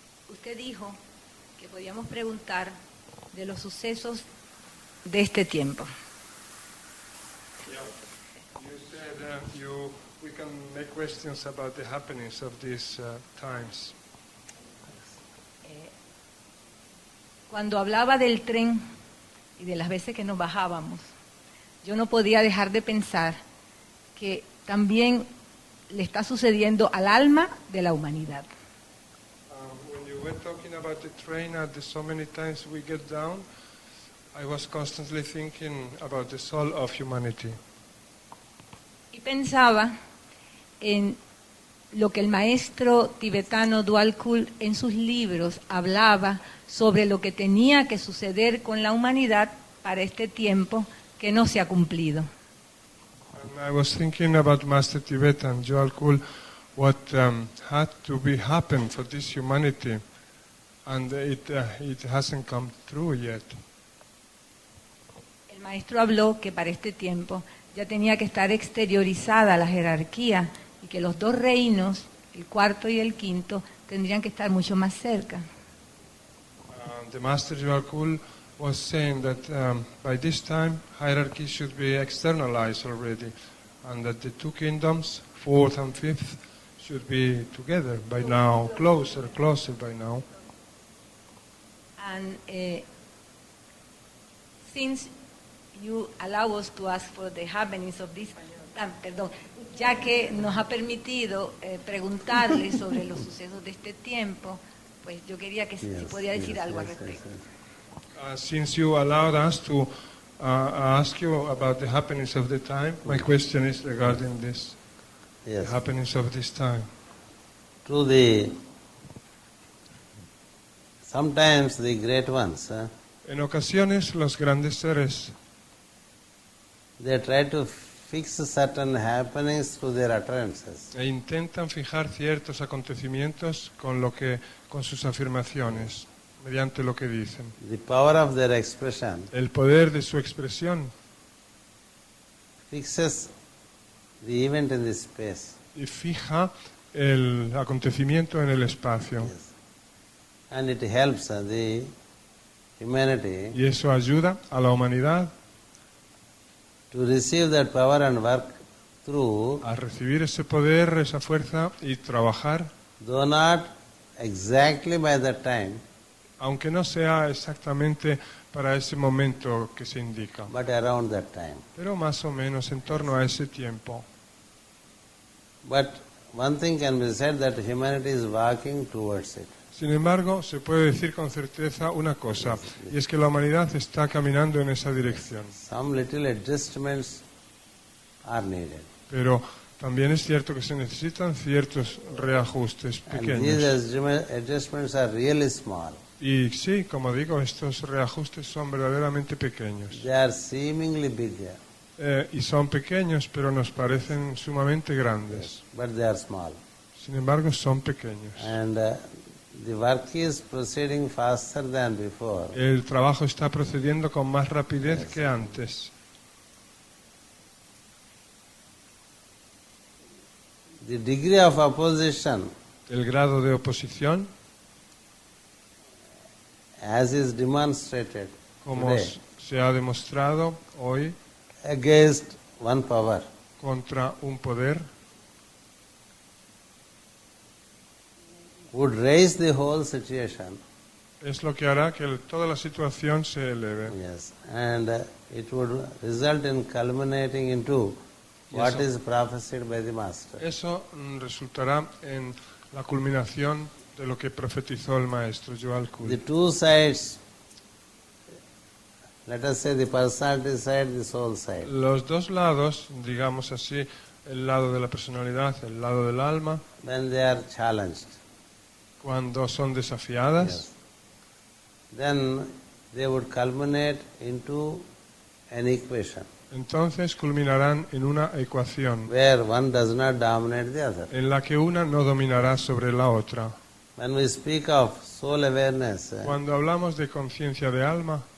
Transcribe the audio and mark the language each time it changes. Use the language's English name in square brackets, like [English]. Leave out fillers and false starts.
[Spanish] Usted dijo que podíamos preguntar de los sucesos de este tiempo. [English] You said we can make questions about the happenings of these times. [Spanish] Cuando hablaba del tren y de las veces que nos bajábamos, yo no podía dejar de pensar que también le está sucediendo al alma de la humanidad. [English] When you were talking about the train and the so many times we get down, I was constantly thinking about the soul of humanity. [Spanish] Y pensaba en lo que el maestro tibetano Dwalkul en sus libros hablaba sobre lo que tenía que suceder con la humanidad para este tiempo que no se ha cumplido. [English] And I was thinking about Master Tibetan Dwalkul, what had to be happen for this humanity, and it hasn't come true yet. [Spanish] El maestro habló que para este tiempo ya tenía que estar exteriorizada la jerarquía y que los dos reinos, el cuarto y el quinto, tendrían que estar mucho más cerca. [English] The Master Dwalkul was saying that by this time hierarchy should be externalized already, and that the two kingdoms, fourth and fifth, should be together by now, closer by now. And since you allow us to ask for the happenings of this, [Spanish] ya que nos ha permitido preguntarle sobre los sucesos de este tiempo, pues yo quería que si podía decir algo al respecto. [English] Since you allowed us to ask you about the happenings of the time, my question is regarding this, the happenings of this time. Sometimes the great ones, [Spanish] En ocasiones los grandes seres [English] they try to fix certain happenings through their utterances. [Spanish] intentan fijar ciertos acontecimientos con sus afirmaciones, mediante lo que dicen. [English] The power of their expression [Spanish] El poder de su expresión [English] fixes the event in the space. [Spanish] y fija el acontecimiento en el espacio. [English] And it helps the humanity [Spanish] Y eso ayuda a la humanidad [English] to receive that power and work through, [Spanish] a recibir ese poder, esa fuerza y trabajar, [English] though not exactly by that time, [Spanish] aunque no sea exactamente para ese momento que se indica, [English] but around that time. [Spanish] pero más o menos en torno a ese tiempo. [English] But one thing can be said, that humanity is walking towards it. [Spanish] Sin embargo, se puede decir con certeza una cosa, y es que la humanidad está caminando en esa dirección. [English] Some little adjustments are needed. [Spanish] Pero también es cierto que se necesitan ciertos reajustes [English] And [Spanish] pequeños. [English] these adjustments are really small. [Spanish] Y sí, como digo, estos reajustes son verdaderamente pequeños. [English] They are seemingly big, [Spanish] Y son pequeños, pero nos parecen sumamente grandes. [English] but they are small. [Spanish] Sin embargo, son pequeños. [English] And the work is proceeding faster than before. [Spanish] El trabajo está procediendo con más rapidez que antes. [English] the degree of opposition, [Spanish] El grado de oposición, [English] as is demonstrated [Spanish] como [English] today, [Spanish] se ha demostrado hoy, [English] against one power, [Spanish] contra un poder, [English] would raise the whole situation. [Spanish] es lo que hará que toda la situación se eleve. [English] Yes, and it would result in culminating into what Yes, is prophesied by the Master. [Spanish] Eso resultará en la culminación de lo que profetizó el maestro Djwhal Khul. [English] The two sides, let us say the personality side, the soul side. [Spanish] Los dos lados, digamos así, el lado de la personalidad, el lado del alma, [English] When they are challenged, [Spanish] cuando son desafiadas, [English] yes, then they would culminate into an equation [Spanish] entonces culminarán en una ecuación [English] where one does not dominate the other. [Spanish] en la que una no dominará sobre la otra. [English] When we speak of soul awareness, [Spanish] Cuando hablamos de conciencia de alma,